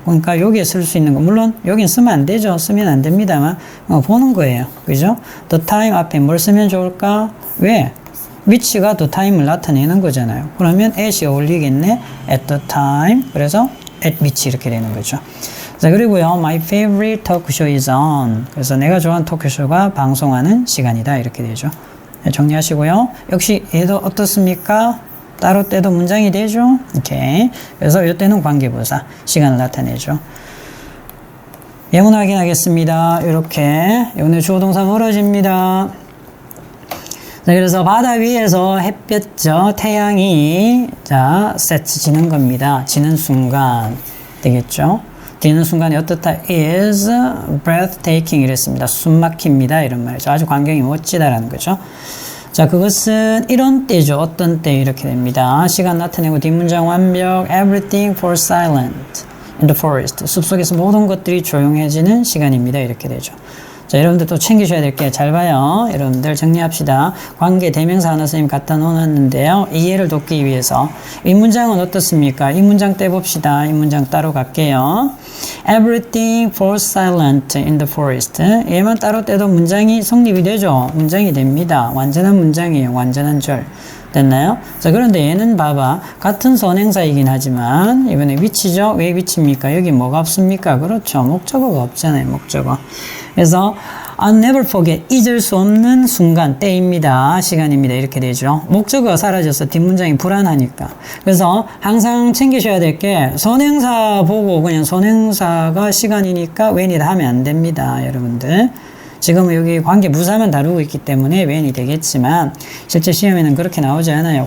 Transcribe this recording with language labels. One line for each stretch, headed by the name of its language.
Korean: 그러니까 여기에 쓸 수 있는 거 물론 여긴 쓰면 안 되죠. 쓰면 안 됩니다만 보는 거예요. 그죠?
English: the time
Korean: 앞에 뭘 쓰면 좋을까? 왜? 위치가 the time을 나타내는 거잖아요. 그러면 at이 어울리겠네.
English: at the time.
Korean: 그래서 at 위치 이렇게 되는 거죠. 자, 그리고요.
English: My favorite talk show is on.
Korean: 그래서 내가 좋아하는 토크쇼가 방송하는 시간이다. 이렇게 되죠. 네, 정리하시고요. 역시 얘도 어떻습니까? 따로 때도 문장이 되죠. 오케이. 그래서 이때는 관계부사 시간을 나타내죠. 예문 확인하겠습니다. 이렇게 오늘 주어동사 멀어집니다. 자, 그래서 바다 위에서 햇볕, 태양이 지는 겁니다. 지는 순간 되겠죠. 지는 순간이 어떻다?
English: is breathtaking
Korean: 이랬습니다. 숨막힙니다. 이런 말이죠. 아주 광경이 멋지다라는 거죠. 자, 그것은 이런 때죠. 어떤 때 이렇게 됩니다. 시간 나타내고 뒷문장 완벽.
English: Everything falls silent in the forest.
Korean: 숲속에서 모든 것들이 조용해지는 시간입니다. 이렇게 되죠. 자, 여러분들 또 챙기셔야 될 게 잘 봐요. 여러분들 정리합시다. 관계 대명사 하나 선생님 갖다 놓았는데요. 이해를 돕기 위해서 이 문장은 어떻습니까? 이 문장 떼봅시다. 이 문장 따로 갈게요.
English: Everything falls silent in the forest.
Korean: 얘만 따로 떼도 문장이 성립이 되죠. 문장이 됩니다. 완전한 문장이에요. 완전한 절. 됐나요? 자, 그런데 얘는 봐봐. 같은 선행사이긴 하지만 이번에 위치죠. 왜 위치입니까? 여기 뭐가 없습니까? 그렇죠. 목적어가 없잖아요. 목적어. 그래서
English: I'll never forget.
Korean: 잊을 수 없는 순간, 때입니다. 시간입니다. 이렇게 되죠. 목적어가 사라져서 뒷문장이 불안하니까. 그래서 항상 챙기셔야 될 게 선행사 보고 그냥 선행사가 시간이니까 when이다 하면 안 됩니다. 여러분들. 지금 여기 관계부사만 다루고 있기 때문에 when이 되겠지만 실제 시험에는 그렇게 나오지 않아요.